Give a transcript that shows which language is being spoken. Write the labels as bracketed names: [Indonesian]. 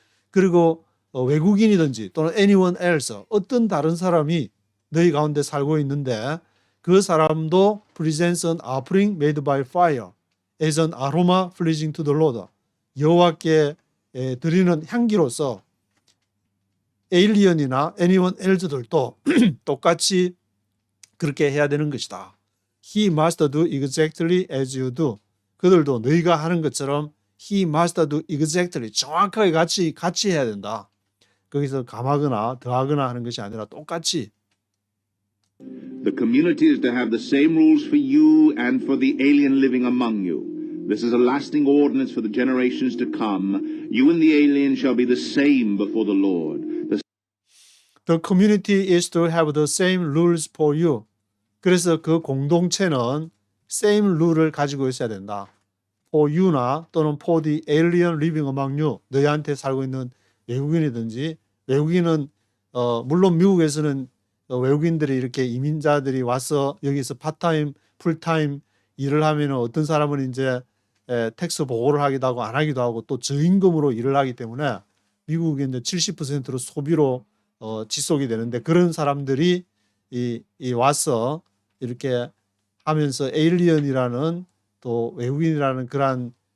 [Korean] 그리고 외국인이든지 또는 [English] anyone else [Korean] 어떤 다른 사람이 너희 가운데 살고 있는데 그 사람도 [English] presents an offering made by fire as an aroma pleasing to the Lord. [Korean] 여호와께 드리는 향기로서 에일리언이나 anyone else들도 똑같이 그렇게 해야 되는 것이다. [English] He must do exactly as you do. [Korean] 그들도 너희가 하는 것처럼 [English] he must do exactly [Korean] 정확하게 같이 해야 된다. 거기서 감하거나 더하거나 하는 것이 아니라 똑같이. [English] The community is to have the same rules for you and for the alien living among you. This is a lasting ordinance for the generations to come. You and the alien shall be the same before the Lord. The community is to have the same rules for you. [Korean] 그래서 그 공동체는 same rule을 가지고 있어야 된다. [English] For you나 또는 for the alien living among you. [Korean] 너희한테 살고 있는 외국인이든지 외국인은 물론 미국에서는 외국인들이 이렇게 이민자들이 와서 여기서 파타임, 풀타임 일을 하면 어떤 사람은 이제 텍스 보고를 하기도 하고 안 하기도 하고 또 저임금으로 일을 하기 때문에 미국이 이제 70%로 소비로 지속이 되는데 그런 사람들이 이 와서 이렇게 하면서 에일리언이라는 또 외국인이라는 그러한